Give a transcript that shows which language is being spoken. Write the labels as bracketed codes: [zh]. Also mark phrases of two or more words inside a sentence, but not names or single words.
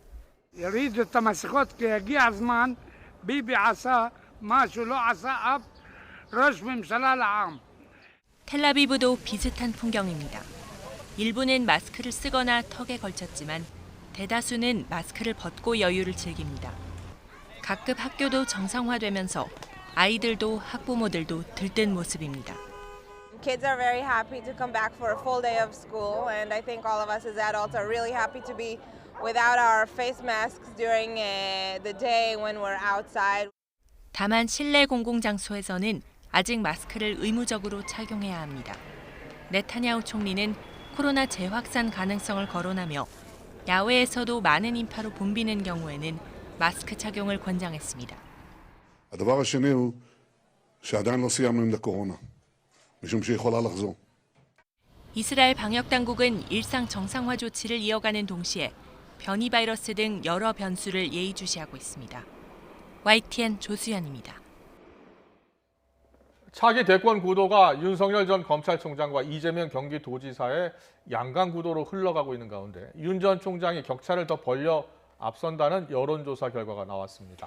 [ko] 텔아비브도 비슷한 풍경입니다. 일부는 마스크를 쓰거나 턱에 걸쳤지만 대다수는 마스크를 벗고 여유를 즐깁니다. 각급 학교도 정상화되면서 아이들도 학부모들도 들뜬 모습입니다. [en] Kids are very happy to come back for a full day of school, and I think all of us as adults are really happy to be without our face masks during the day when we're outside. [ko] 다만 실내 공공장소에서는 아직 마스크를 의무적으로 착용해야 합니다. 네타냐후 총리는 코로나 재확산 가능성을 거론하며 야외에서도 많은 인파로 붐비는 경우에는 마스크 착용을 권장했습니다. [he] הדבר השני הוא שעדיין לא סיימנו עם הקורונה, משום שיכולה לחזור. [ko] 이스라엘 방역 당국은 일상 정상화 조치를 이어가는 동시에 변이 바이러스 등 여러 변수를 예의주시하고 있습니다. YTN 조수연입니다. 차기 대권 구도가 윤석열 전 검찰총장과 이재명 경기도지사의 양강 구도로 흘러가고 있는 가운데 윤 전 총장이 격차를 더 벌려 앞선다는 여론조사 결과가 나왔습니다.